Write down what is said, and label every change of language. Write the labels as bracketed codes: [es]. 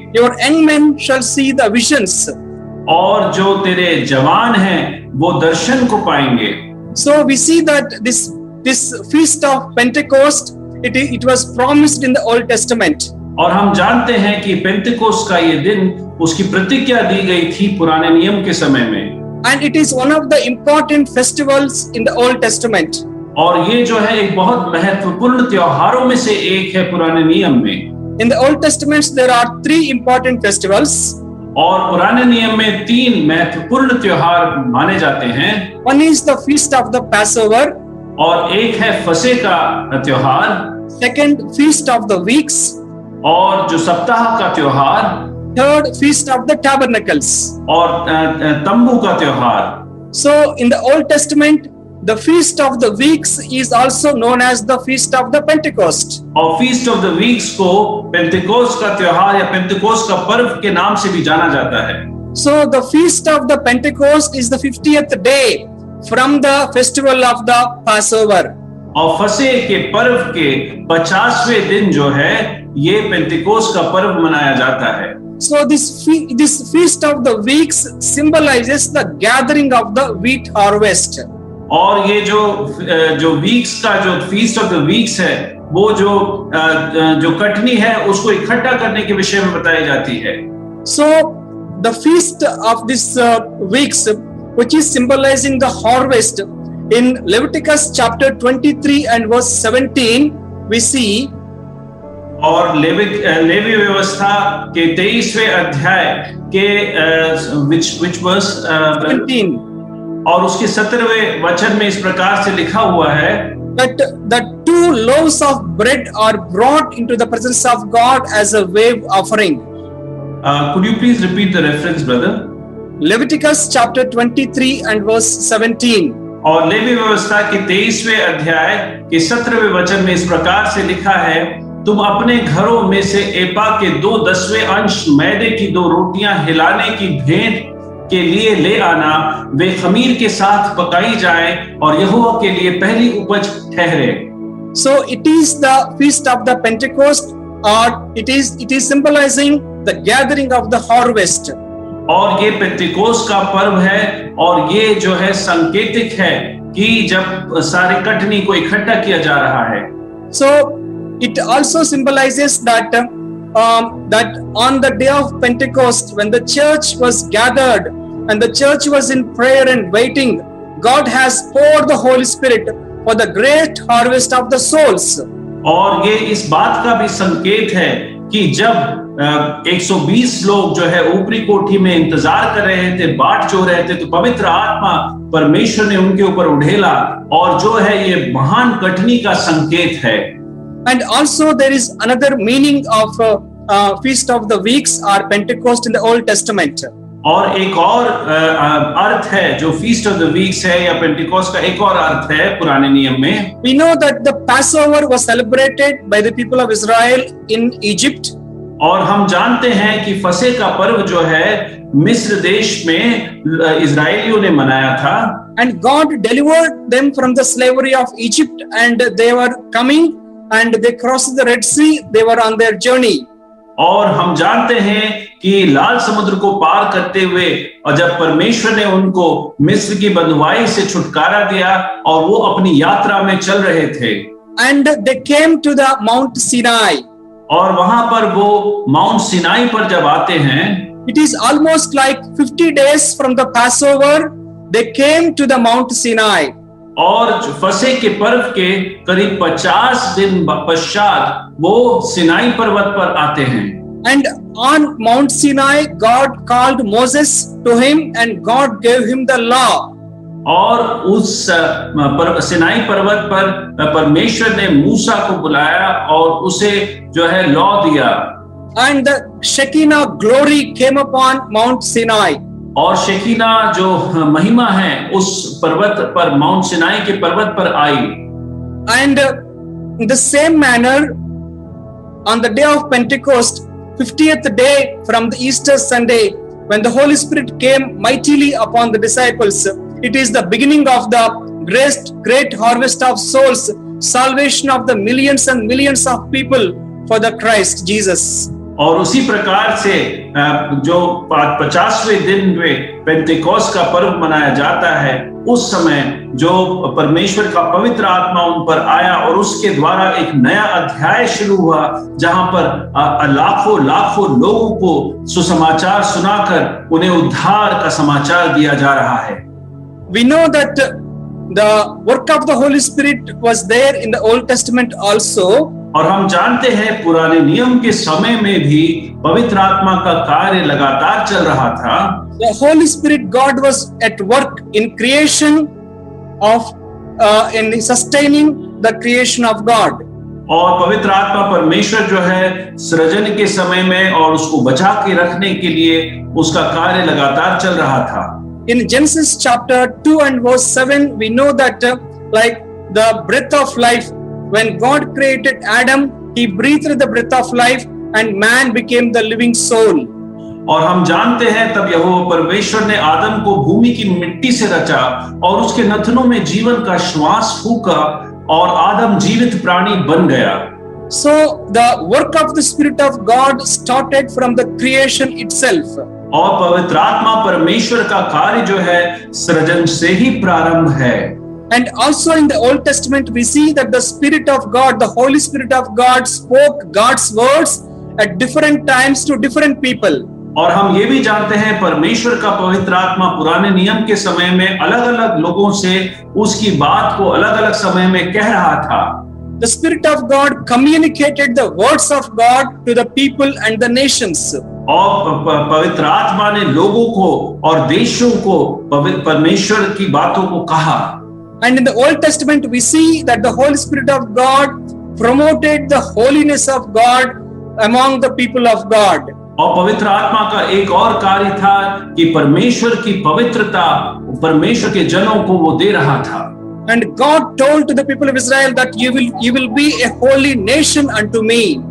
[en] Your young men shall see the visions. [hi] और जो तेरे जवान हैं वो दर्शन को पाएंगे। [en] So we see that this feast of Pentecost, it was promised in the Old Testament. [hi] और हम जानते हैं कि पेंतिकोस्त का ये दिन उसकी प्रतिज्ञा दी गई थी पुराने नियम के समय में। [en] And it is one of the important festivals in the Old Testament. [hi] और ये जो है एक बहुत महत्वपूर्ण त्योहारों में से एक है पुराने नियम में। [en] In the Old Testament there are 3 important festivals. [hi] और पुराने नियम में 3 महत्वपूर्ण त्योहार माने जाते हैं। [en] One is the feast of the Passover. [hi] और एक है फसह का त्योहार। [en] Second, feast of the weeks. [hi] और जो सप्ताह का त्योहार। [en] Third, feast of the tabernacles. [hi] और तंबू का त्योहार। [en] So in the Old Testament, the feast of the weeks is also known as the feast of the Pentecost. [hi] और [en] feast of the weeks [hi] को पेंतिकोस्त का त्योहार या पेंतिकोस्त का पर्व के नाम से भी जाना जाता है। [en] So the feast of the Pentecost is the 50th day from the festival of the Passover. [hi] और फसह के पर्व के 50वें दिन जो है ये पेंतिकोस्त का पर्व मनाया जाता है। [en] So this feast of the weeks symbolizes the gathering of the wheat harvest. [hi] और ये जो वीक्स का जो [en] feast of the weeks [hi] है वो जो कटनी है उसको इकट्ठा करने के विषय में बताई जाती है। [en] So the feast of this weeks, which is symbolizing the harvest, in Leviticus chapter 23 and verse 17 we see। [hi] और लेवी व्यवस्था के 23वें अध्याय के [en] which verse 17 [hi] और उसके 17वें वचन में इस प्रकार से लिखा हुआ है [en] that the 2 loaves of bread are brought into the presence of God as a wave offering. Could you please repeat the reference, brother? Leviticus chapter 23 and verse 17. [hi] और लेवी व्यवस्था के 23वें अध्याय के 17वें वचन में इस प्रकार से लिखा है, तुम अपने घरों में से एपा के 2/10 अंश मैदे की 2 रोटियां हिलाने की भेंट के लिए ले आना, वे खमीर के साथ पकाई जाए और यहोवा के लिए पहली उपज ठहरे। [en] So it is the feast of the Pentecost, or it is symbolizing the gathering of the harvest. [hi] और ये पेंतिकोस्त का पर्व है और ये जो है संकेतिक है कि जब सारे कटनी को इकट्ठा किया जा रहा है। [en] So it also symbolizes that on the day of Pentecost, when the church was gathered and the church was in prayer and waiting, God has poured the Holy Spirit for the great harvest of the souls. [hi] और ये इस बात का भी संकेत है कि जब 120 लोग जो है ऊपरी कोठी में इंतजार कर रहे थे, बाट जो रहे थे, तो पवित्र आत्मा परमेश्वर ने उनके ऊपर उड़ेला और जो है ये महान कटनी का संकेत है। [en] And also there is another meaning of feast of the weeks or Pentecost in the Old Testament. [hi] और एक और अर्थ है जो [en] feast of the weeks [hi] है या पेंटिकोस्ट का एक और अर्थ है पुराने नियम में। [en] We know that the Passover was celebrated by the people of Israel in Egypt. [hi] और हम जानते हैं कि फसह का पर्व जो है मिस्र देश में इजराइलियों ने मनाया था। [en] And God delivered them from the slavery of Egypt, and they were coming and they crossed the Red Sea. They were on their journey. [hi] और हम जानते हैं कि लाल समुद्र को पार करते हुए और जब परमेश्वर ने उनको मिस्र की बंधुआई से छुटकारा दिया और वो अपनी यात्रा में चल रहे थे। [en] And they came to the Mount Sinai. [hi] और वहां पर वो माउंट सिनाई पर जब आते हैं [en] it is almost like 50 days from the Passover, they came to the Mount Sinai. [hi] और फसह के पर्व के करीब 50 दिन पश्चात वो सिनाई पर्वत पर आते हैं। [en] And on Mount Sinai, God called Moses to him and God gave him the law. [hi] और उस सिनाई पर्वत पर परमेश्वर ने मूसा को बुलाया और उसे जो है लॉ दिया। [en] And the Shekinah glory came upon Mount Sinai. [hi] और शेकीना जो महिमा है उस पर्वत पर, माउंट सिनाई के पर्वत पर आई। [en] And in the same manner, on the day of Pentecost, 50th day from the Easter Sunday, when the Holy Spirit came mightily upon the disciples, it is the beginning of the great harvest of souls, salvation of the millions and millions of people for the Christ Jesus. [hi] और उसी प्रकार से जो 50वें दिन में Pentecost का पर्व मनाया जाता है, उस समय जो परमेश्वर का पवित्र आत्मा उन पर आया और उसके द्वारा एक नया अध्याय शुरू हुआ, जहां पर लाखों लोगों को सुसमाचार सुनाकर उन्हें उद्धार का समाचार दिया जा रहा है। [en] We know that the work of the Holy Spirit was there in the Old Testament also. [hi] और हम जानते हैं पुराने नियम के समय में भी पवित्र आत्मा का कार्य लगातार चल रहा था। [en] The Holy Spirit, God was at work in creation of, in sustaining the creation of God. [hi] और पवित्र आत्मा परमेश्वर जो है सृजन के समय में और उसको बचा के रखने के लिए उसका कार्य लगातार चल रहा था। [en] In Genesis chapter 2 and verse 7, we know that like the breath of life, when God created Adam, he breathed the breath of life and man became the living soul. [hi] और हम जानते हैं तब यहोवा परमेश्वर ने आदम को भूमि की मिट्टी से रचा और उसके नथनों में जीवन का श्वास फूंका और आदम जीवित प्राणी बन गया। [en] So the work of the Spirit of God started from the creation itself. [hi] और पवित्र आत्मा परमेश्वर का कार्य जो है सृजन से ही प्रारंभ है। [en] And also in the Old Testament, we see that the Spirit of God, the Holy Spirit of God, spoke God's words at different times to different people. [hi] और हम ये भी जानते हैं परमेश्वर का पवित्र आत्मा पुराने नियम के समय में अलग-अलग लोगों से उसकी बात को अलग-अलग समय में कह रहा था। [en] The Spirit of God communicated the words of God to the people and the nations. [hi] और पवित्र आत्मा ने लोगों को और देशों को परमेश्वर की बातों को कहा। [en] And in the Old Testament, we see that the Holy Spirit of God promoted the holiness of God among the people of God. [hi] और पवित्र आत्मा का एक और कार्य था कि परमेश्वर की पवित्रता परमेश्वर के जनों को वो दे रहा था। [en] And God told to the people of Israel that you will be a holy nation unto me.